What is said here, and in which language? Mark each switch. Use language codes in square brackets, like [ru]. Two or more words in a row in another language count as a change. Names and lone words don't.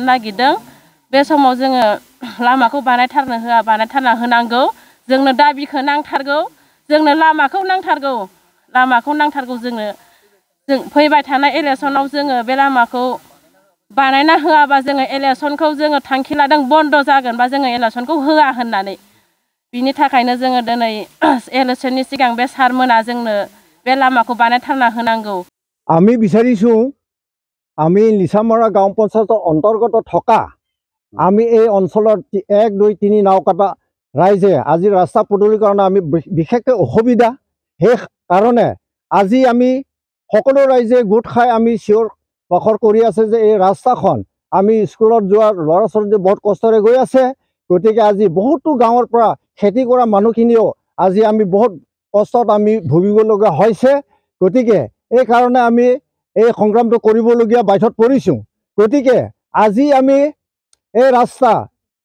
[brx] नागिरदों बे समाव जोङो लामाखौ बानायथारना होनांगौ जोंनो दाबिखौ नांथारगौ जोंनो लामाखौ नांथारगौ जोंनो जों फैबाय थानाय इलेक्सनाव जोङो बे लामाखौ बानायना होआबा जोङो इलेक्सनखौ जोङो थांखि लादों बन्द' जागोन बा जोङो इलेक्सनखौ होआ होननानै बिनि थाखायनो जोङो दिनै इलेक्सननि सिगां बे सारमोना जोंनो बे लामाखौ बानायथारना होनांगौ [as] আমি বিচাৰিছোঁ আমি লিচামৰা গাঁও পঞ্চায়তৰ অন্তৰ্গত থকা আমি এই অঞ্চলৰ 1, 2, 3 নাওকাটা ৰাইজে আজি ৰাস্তা পদূলিৰ কাৰণে আমি বিশেষকৈ অসুবিধা সেই কাৰণে আজি আমি সকলো ৰাইজে গোট খাই আমি চিঞৰ বাখৰ কৰি আছে যে এই ৰাস্তাখন আমি স্কুলত যোৱা ল'ৰা ছোৱালী বহুত কষ্টৰে গৈ আছে গতিকে আজি বহুতো গাঁৱৰ পৰা খেতি কৰা মানুহখিনিও আজি আমি বহুত কষ্টত আমি ভুগিবলগীয়া হৈছে গতিকে এই কাৰণে আমি এই সংগ্ৰামটো কৰিবলগীয়া বাধ্যত পৰিছোঁ গতিকে আজি আমি এই ৰাস্তা